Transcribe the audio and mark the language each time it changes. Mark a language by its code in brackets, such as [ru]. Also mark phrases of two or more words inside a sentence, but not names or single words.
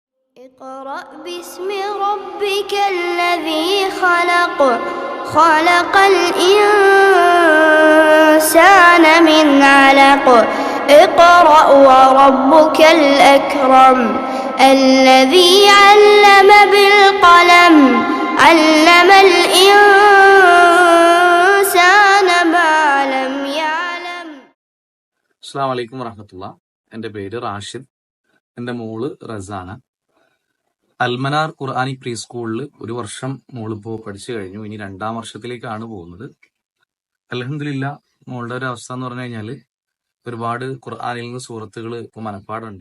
[ar] اقرأ باسم ربك الذي خلق خلق الإنسان من علق اقرأ وربك الأكرم الذي علم بالقلم علم الإنسان ما لم يعلم. السلام عليكم ورحمة الله. [ml] എൻ്റെ പേര് റാഷിദ്. എൻ്റെ മോള് റസാന. അൽമനാർ ഖുർആനി പ്രീ സ്കൂളിൽ ഒരു വർഷം മോളിപ്പോൾ പഠിച്ചു കഴിഞ്ഞു. ഇനി 2ാം വർഷത്തിലേക്കാണ് പോകുന്നത്. അൽഹംദുലില്ലാ, മോളുടെ ഒരു അവസ്ഥ എന്ന് പറഞ്ഞു കഴിഞ്ഞാൽ ഒരുപാട് ഖുർആനിൽ നിന്ന് സൂറത്തുകൾ ഇപ്പോൾ മനപ്പാടുണ്ട്.